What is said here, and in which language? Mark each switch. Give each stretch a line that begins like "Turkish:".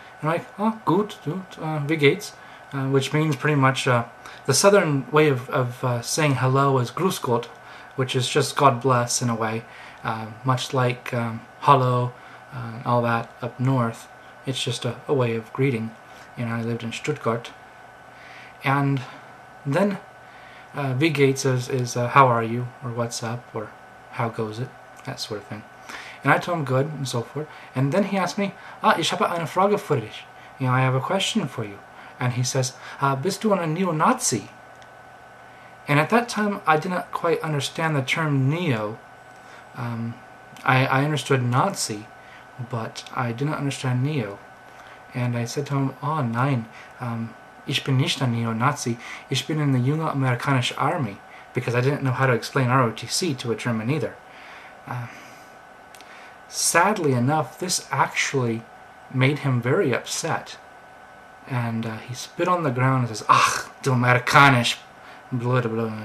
English: And I'm like, "Oh,
German: gut, wie geht's?"
English: Which means pretty much the southern way of saying hello is
German: grüß Gott,
English: which is just God bless in a way, much like hallo, all that up north. It's just a way of greeting. And I lived in Stuttgart. And then
German: wie geht's
English: is how are you, or what's up, or how goes it, that sort of thing. And I told him good and so forth. And then he asked me,
German: ich habe eine Frage für dich.
English: You know, I have a question for you. And he says,
German: bist du ein NeoNazi?
English: And at that time, I didn't quite understand the term neo. I understood Nazi, but I didn't understand neo. And I said to him,
German: "Oh, nein, ich bin nicht ein Neonazi. Ich bin
English: in the
German: junge amerikanische
English: Army," because I didn't know how to explain ROTC to a German either. Sadly enough, this actually made him very upset. And he spit on the ground and says,
German: "Ach, du Amerikanisch,"
English: blah, blah, blah.